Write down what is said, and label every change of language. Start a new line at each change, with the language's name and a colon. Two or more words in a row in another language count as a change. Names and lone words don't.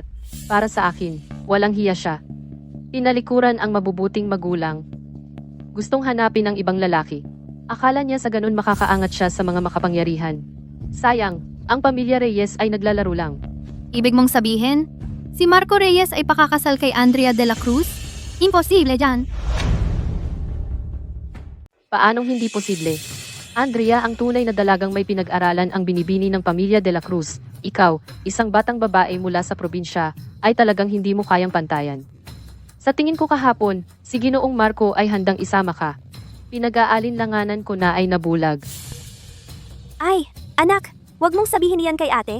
Filipino: Para sa akin, walang hiya siya. Tinalikuran ang mabubuting magulang. Gustong hanapin ang ibang lalaki. Akala niya sa ganun makakaangat siya sa mga makapangyarihan. Sayang, ang pamilya Reyes ay naglalaro lang. Ibig mong sabihin, si Marco Reyes ay pakakasal kay Andrea de la Cruz? Imposible yan. Paanong hindi posible? Andrea, ang tunay na dalagang may pinag-aralan ang binibini ng pamilya de la Cruz. Ikaw, isang batang babae mula sa probinsya, ay talagang hindi mo kayang pantayan. Sa tingin ko kahapon, si Ginoong Marco ay handang isama ka. Pinag-aalinlanganan ko na ay nabulag. Ay, anak, wag mong sabihin yan kay ate.